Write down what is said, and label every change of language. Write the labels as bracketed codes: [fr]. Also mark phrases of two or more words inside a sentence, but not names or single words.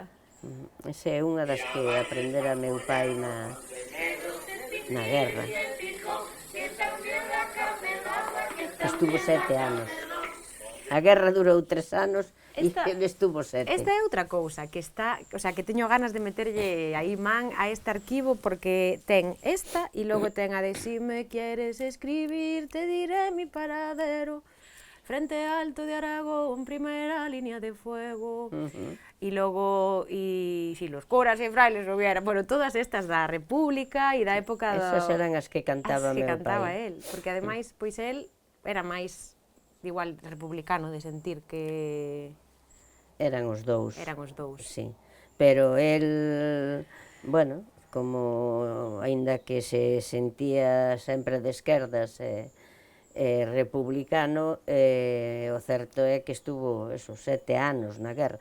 [gl] Esa é unha das que aprendera meu pai na guerra. Estuvo 7 anos. A guerra durou 3 anos e ele estuvo 7. Esta é outra cousa que está, o sea, que teño ganas de meterlle aí man a este arquivo porque ten esta e logo ten a de [es] si me quieres escribir te diré mi paradero frente alto de Aragón, primera línea de fuego. [gl] E logo, [es] si los curas e frailes hubiera, [gl] bueno, todas estas da República e da época Esas eran as que cantaba meu pai. cantaba él, porque ademais, pois él era máis igual republicano de sentir que Eran os dous. eran os dous. Sí, pero el, bueno, como aínda que se sentía sempre de esquerdas republicano, o certo é que estuvo esos 7 anos na guerra.